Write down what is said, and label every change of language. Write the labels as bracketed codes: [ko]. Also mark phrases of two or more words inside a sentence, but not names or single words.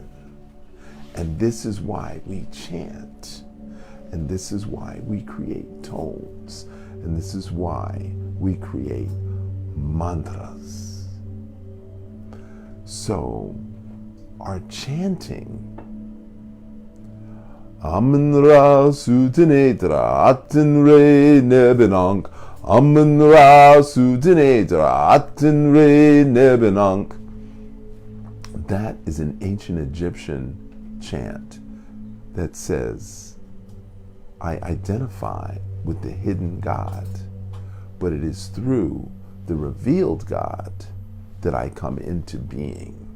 [en] And this is why we chant. And this is why we create tones. And this is why we create mantras. So, our chanting, [egy] Amun-Ra Sutanedra Atin-Re Nebenank, Amun-Ra Sutanedra Atin-Re Nebenank. [en] That is an ancient Egyptian chant that says, I identify with the hidden God, but it is through the revealed God that I come into being.